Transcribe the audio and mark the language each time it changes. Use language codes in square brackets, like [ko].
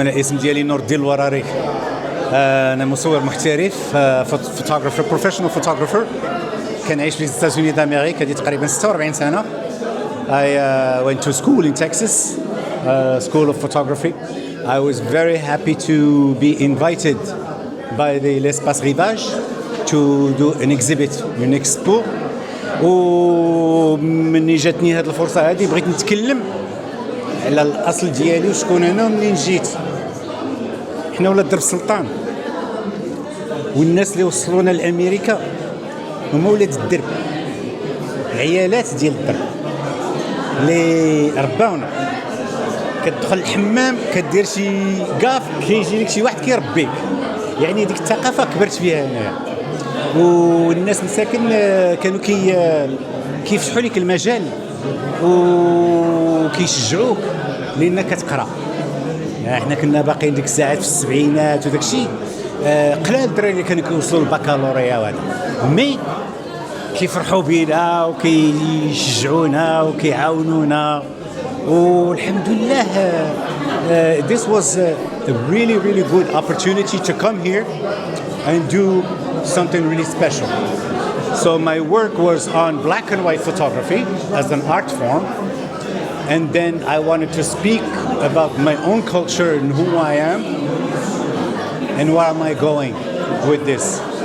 [ar] انا الاسم ديالي نور الدين الوراري. انا مصور محترف، [en] Photographer, professional photographer. [ar] كنعيش في ستاسيوني دامريك هذه تقريبا 46 سنه. [en] I went to school in Texas, School of Photography. I was very happy to be invited by the l'Espace Rivage to do an exhibit, an expo. [ar] ومني جاتني هذه الفرصه هذه بغيت نتكلم على الاصل ديالي وشكون انا ومنين جيت. حنا ولاد درب السلطان، والناس اللي وصلونا لامريكا هما ولاد الدرب، العيالات ديال الدرب اللي رباونا. كتدخل الحمام كدير شي كاف كيجي لك شي واحد كيربيك، يعني ديك الثقافه كبرت فيها انايا. والناس المساكن كانوا كيفتحوا لك المجال وكيشجعوك لانك كتقرا. احنا كنا باقيين ديك الساعات في السبعينات وداك الشيء، قلال الدراري اللي كانوا كيوصلوا للبكالوريا وهذا، مي كيفرحوا بينا وكيشجعونا وكيعاونونا. والحمد لله [en] this was a really good opportunity to come here and do something really special. So my work was on black and white photography as an art form, and then I wanted to speak about my own culture and who I am and where am I going with this.